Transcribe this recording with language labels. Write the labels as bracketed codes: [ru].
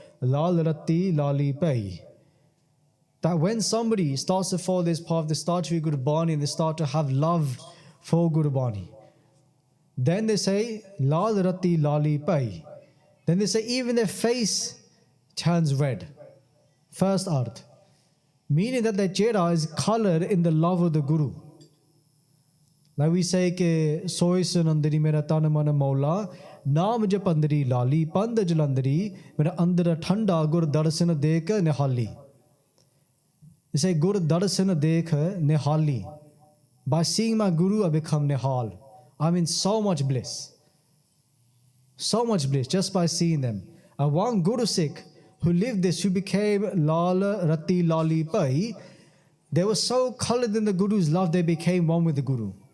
[pa] Lal Rati Lali Pai. [en] That when somebody starts to follow this path, they start to be Gurbani and they start to have love for Gurbani. Then they say, [pa] Lal Rati Lali Pai. [en] Then they say, even their face turns red. First arth. Meaning that their chehra is colored in the love of the Guru. Like we say, [pa] ke soy sunandari mera tan mana maula, ਨਾਮ ਜਪੰਦਰੀ ਲਾਲੀ ਪੰਧ ਜਲੰਦਰੀ ਮੇਰਾ ਅੰਦਰ ਠੰਡਾ ਗੁਰ ਦਰਸ਼ਨ ਦੇਖ ਨਿਹਾਲੀ. [en] They say [pa] Gur darshan dekh nihali. [en] By seeing my Guru, I become nihal. I'm in so much bliss. So much bliss just by seeing them. And one Guru Sikh who lived this, who became [pa] Lal Rati Lali Pai, [en] they were so colored in the Guru's love, they became one with the Guru.